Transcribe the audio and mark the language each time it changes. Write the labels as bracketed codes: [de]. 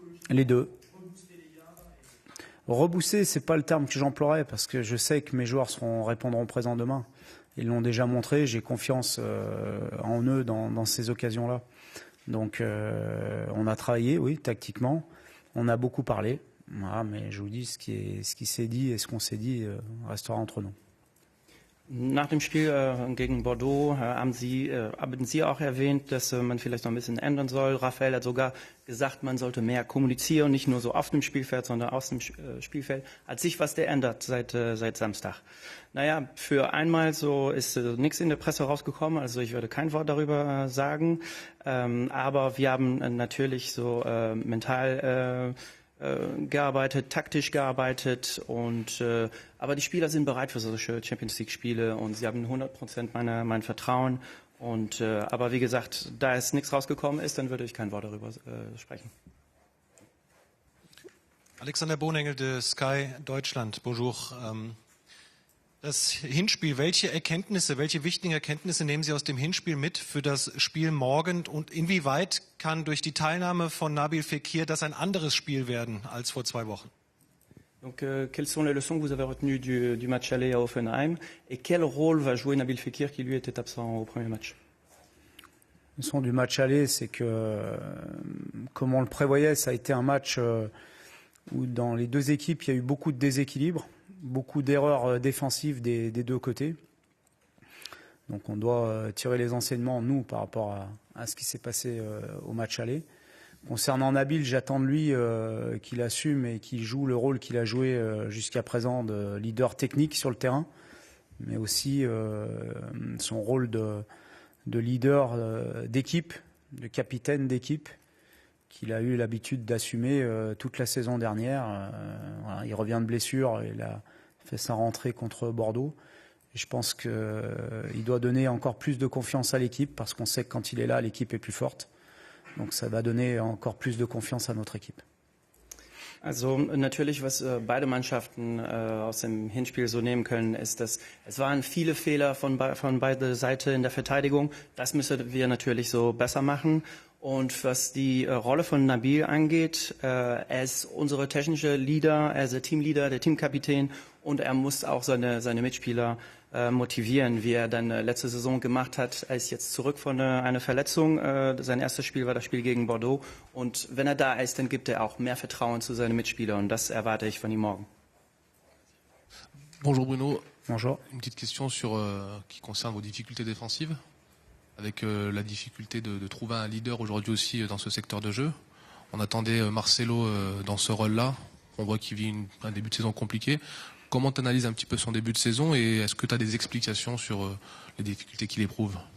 [fr] Les deux. Rebooster, c'est pas le terme que j'emploierais parce que je sais que mes joueurs répondront présents demain. Ils l'ont déjà montré, j'ai confiance en eux dans ces occasions-là. Donc on a travaillé, oui, tactiquement. On a beaucoup parlé. Voilà, mais je vous dis, ce qui s'est dit et ce qu'on s'est dit restera entre nous. [de] Nach dem Spiel gegen Bordeaux haben Sie auch erwähnt, dass man vielleicht noch ein bisschen ändern soll. Raphael hat sogar gesagt, man sollte mehr kommunizieren, nicht nur so auf dem Spielfeld, sondern aus dem Spielfeld. Hat sich was geändert seit Samstag? Naja, für einmal so ist nichts in der Presse rausgekommen, also ich würde kein Wort darüber sagen. Aber wir haben natürlich so mental gearbeitet, taktisch gearbeitet aber die Spieler sind bereit für solche Champions League Spiele und sie haben 100% mein Vertrauen aber wie gesagt, da es nichts rausgekommen ist, dann würde ich kein Wort darüber sprechen. [fr] Alexander Bohnengel de Sky Deutschland, bonjour. [de] Das Hinspiel, welche wichtigen Erkenntnisse nehmen Sie aus dem Hinspiel mit für das Spiel morgen und inwieweit kann durch die Teilnahme von Nabil Fekir das ein anderes Spiel werden als vor 2 Wochen? [fr] Donc, quelles sont les leçons que vous avez retenues du match aller à Hoffenheim et quel rôle va jouer Nabil Fekir qui lui était absent au premier match? La leçon du match aller, c'est que, comme on le prévoyait, ça a été un match où dans les deux équipes, il y a eu beaucoup de déséquilibre, beaucoup d'erreurs défensives des deux côtés. Donc on doit tirer les enseignements, nous, par rapport à ce qui s'est passé au match aller. Concernant Nabil, j'attends de lui qu'il assume et qu'il joue le rôle qu'il a joué jusqu'à présent de leader technique sur le terrain, mais aussi son rôle de leader d'équipe, de capitaine d'équipe, qu'il a eu l'habitude d'assumer toute la saison dernière. Voilà, il revient de blessure, il a fait sa rentrée contre Bordeaux. Et je pense qu'il doit donner encore plus de confiance à l'équipe parce qu'on sait que quand il est là, l'équipe est plus forte. Donc ça va donner encore plus de confiance à notre équipe. [de] Also natürlich, was beide Mannschaften aus dem Hinspiel so nehmen können, ist, dass es waren viele Fehler von beider Seite in der Verteidigung. Das müssen wir natürlich so besser machen. Und was die Rolle von Nabil angeht, er ist unsere technische Leader, er ist der Teamleader, der Teamkapitän und er muss auch seine Mitspieler motivieren, wie er dann letzte Saison gemacht hat. Er ist jetzt zurück von einer Verletzung. Sein erstes Spiel war das Spiel gegen Bordeaux. Und wenn er da ist, dann gibt er auch mehr Vertrauen zu seinen Mitspielern. Und das erwarte ich von ihm morgen. [fr] Bonjour Bruno. Bonjour. Une petite question qui concerne vos difficultés défensives, avec la difficulté de trouver un leader aujourd'hui aussi dans ce secteur de jeu. On attendait Marcelo dans ce rôle-là. On voit qu'il vit un début de saison compliqué. Comment tu analyses un petit peu son début de saison et est-ce que tu as des explications sur les difficultés qu'il éprouve?